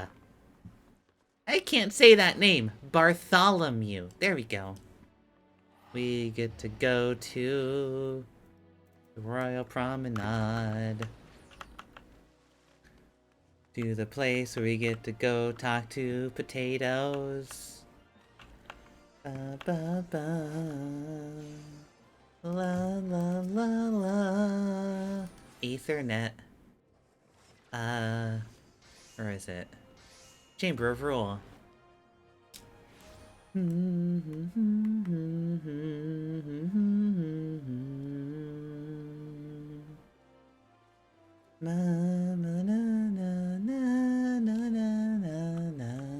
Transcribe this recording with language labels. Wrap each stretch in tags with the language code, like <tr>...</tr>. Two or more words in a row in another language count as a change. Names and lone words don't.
<en>I can't say that name. Bartholomew. There we go. We get to go to the royal promenade. To the place where we get to go talk to potatoes. Ba ba ba. La la la la. Ethernet. Where is it? Chamber of Rule. Na na na na na na na na.</en>